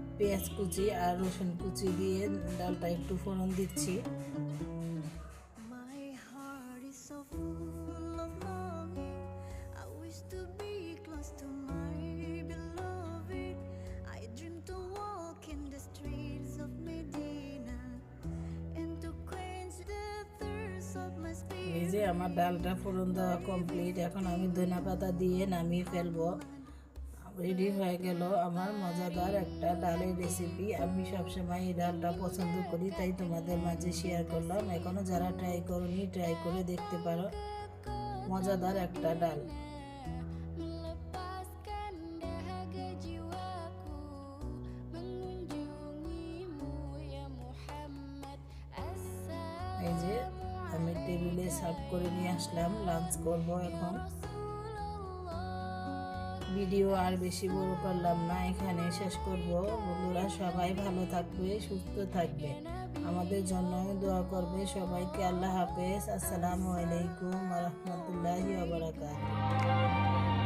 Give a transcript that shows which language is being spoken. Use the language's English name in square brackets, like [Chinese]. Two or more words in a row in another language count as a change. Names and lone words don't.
[Bangla] পেঁয়াজ কুচি আর রসুন কুচি দিয়ে ডালটা একটু ফোড়ন দিচ্ছি। [English] My heart is so full of longing. I wish to be close to my beloved. I dream to walk in the streets of Medina and to quench the thirst of my [Bangla] এই [English] spirit. [Bangla] যে আমার ডালটা ফোড়ন দেওয়া কমপ্লিট। এখন আমি ধনিয়া পাতা দিয়ে নামিয়ে ফেলবো। রেডি হয়ে গেল আমার মজাদার একটা ডালের রেসিপি। আমি সবসময় এই ডালটা পছন্দ করি, তাই তোমাদের মাঝে শেয়ার করলাম। এখনো যারা ট্রাই করোনি, ট্রাই করে দেখতে পারো। মজাদার একটা ডাল। [Malay] Melepaskan dahaga jiwaku mengunjungimu ya Muhammad. [Bangla] এই যে আমি টেবিলে সার্ভ করে নিয়ে আসলাম, লাঞ্চ করব এখন। ভিডিও আর বেশি বড় করলাম না, এখানে শেষ করব। বন্ধুরা সবাই ভালো থাকবে, সুস্থ থাকবে, আমাদের জন্য দোয়া করবে। সবাইকে আল্লাহ হাফেজ। [Arabic] السلام عليكم ورحمة الله وبركاته.